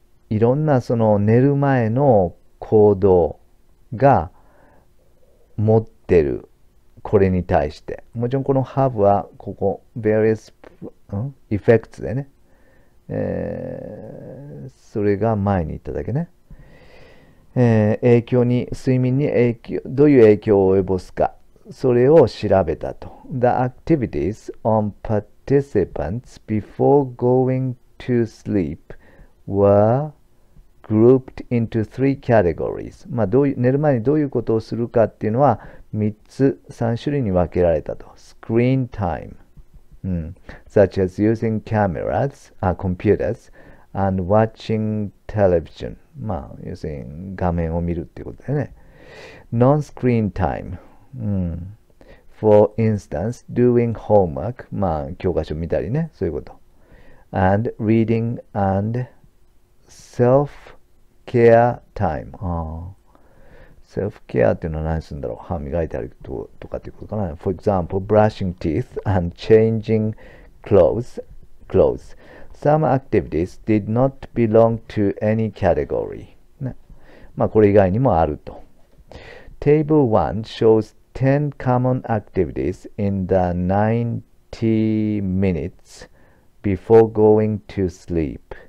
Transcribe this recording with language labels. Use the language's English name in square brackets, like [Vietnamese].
[Japanese] いろんなその寝る前の行動が持ってるこれに対して、もちろんこの have はここ various effects でね、それが前に言っただけね。睡眠にどういう影響を及ぼすか、それを調べたと。 [English] The activities on participants before going to sleep were grouped into three categories。 [Japanese] 寝る前にどういうことをするかっていうのは3種類に分けられたと。 [English] Screen time、such as using cameras, computers, and watching television。 [Japanese] 要するに画面を見るっていうことだよね。 [English] Non-screen time、for instance, doing homework。 [Japanese] 教科書見たりね、そういうこと。 [English] and reading and self-care time。 [Japanese] セルフケアっていうのは何するんだろう。歯磨いたりとかっていうことかな。 [English] For example, brushing teeth and changing clothes. Some activities did not belong to any category。 [Japanese] ね、これ以外にもあると。 [English] Table 1 shows 10 common activities in the 90 minutes before going to sleep。